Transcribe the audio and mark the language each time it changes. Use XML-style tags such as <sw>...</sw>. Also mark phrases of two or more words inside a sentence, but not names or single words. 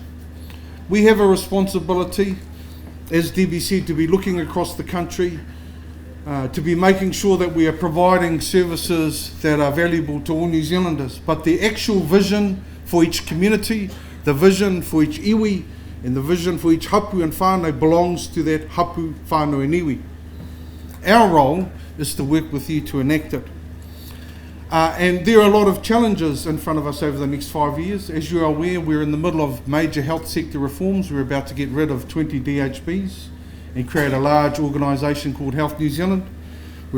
<en>We have a responsibility, as Debbie said, to be looking across the country, to be making sure that we are providing services that are valuable to all New Zealanders. But the actual vision for each community, the vision for each iwi, and the vision for each hapu and whānau belongs to that</en> <mi>hapu, whānau</mi> <en>and iwi. Our role is to work with you to enact it. And there are a lot of challenges in front of us over the next 5 years. As you're aware, we're in the middle of major health sector reforms. We're about to get rid of 20 DHBs and create a large organisation called Health New Zealand.</en>